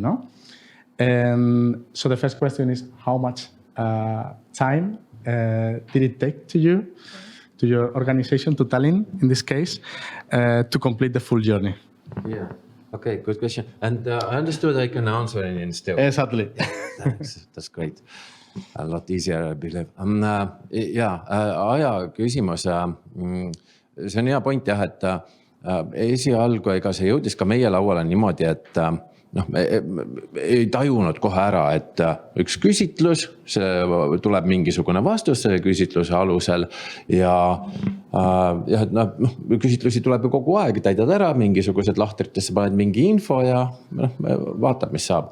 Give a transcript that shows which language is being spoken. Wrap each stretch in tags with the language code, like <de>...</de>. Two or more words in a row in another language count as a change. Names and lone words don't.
<en>No, and so the first question is how much time did it take to you, to your organization, to Tallinn in this case, to complete the full journey? Yeah. Okay, good question. And I understood I can answer in Estonian. Exactly. Yeah, thanks. That's great. A lot easier, I believe.</en> <et>Aja küsimus. See on hea point jah, et esialgu ega see jõudis ka meie lauale niimoodi, et me ei tajunud kohe ära, et üks küsitlus, see tuleb mingisugune vastus selle küsitluse alusel ja küsitlusi tuleb ju kogu aeg, täidad ära, mingisugused lahtritesse paned mingi info ja vaatab, mis saab.</et>